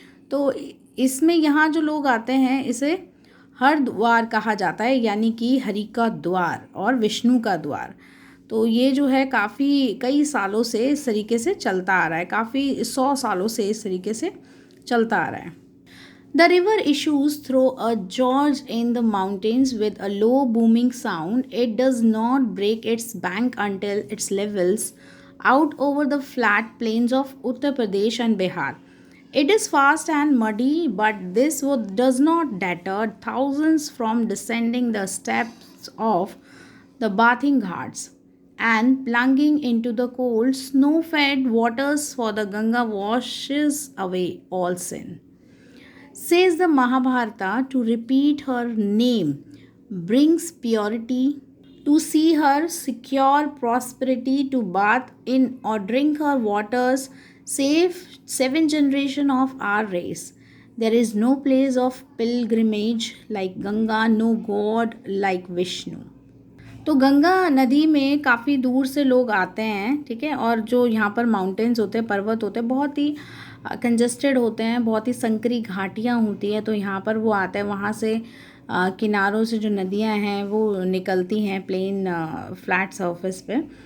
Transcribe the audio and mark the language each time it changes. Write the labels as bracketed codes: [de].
[hi] तो इसमें यहाँ जो लोग आते हैं इसे हरिद्वार कहा जाता है, यानी कि हरि का द्वार और विष्णु का द्वार। तो ये जो है काफ़ी कई सालों से इस तरीके से चलता आ रहा है, काफ़ी 100 सालों से इस तरीके से चलता आ रहा है। [en] The river issues through a gorge in the mountains with a low booming sound. It does not break its bank until it levels out over the flat plains of Uttar Pradesh and Bihar. It is fast and muddy, but this does not deter thousands from descending the steps of the bathing ghats and plunging into the cold, snow-fed waters, for the Ganga washes away all sin. Says the Mahabharata, to repeat her name brings purity, to see her secure prosperity, to bath in or drink her waters save 7 generations of our race. There is no place of pilgrimage like Ganga, no god like Vishnu. [hi] तो गंगा नदी में काफ़ी दूर से लोग आते हैं, ठीक है। और जो यहाँ पर माउंटेन्स होते हैं, पर्वत होते हैं, बहुत ही कंजस्टेड होते हैं, बहुत ही संकरी घाटियाँ होती हैं। तो यहाँ पर वो आते हैं, वहाँ से किनारों से जो नदियाँ हैं वो निकलती हैं प्लेन फ्लैट सरफेस पे।